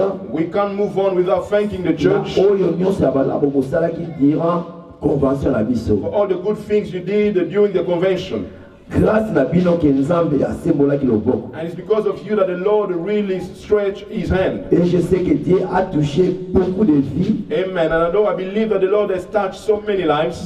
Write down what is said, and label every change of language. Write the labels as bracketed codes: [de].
[en] We can't move on without thanking the church [ln] oyo nyonso ya malamu bosalaki durant convention na biso. [en] for all the good things you did during the convention. [ln] Grâce na bino ke Nzambe asembolaki loboko. [en] And it's because of you that the Lord really stretched his hand. [fr] Et je sais que Dieu a touché beaucoup de vies. [en] Amen. And although I believe that the Lord has touched so many lives,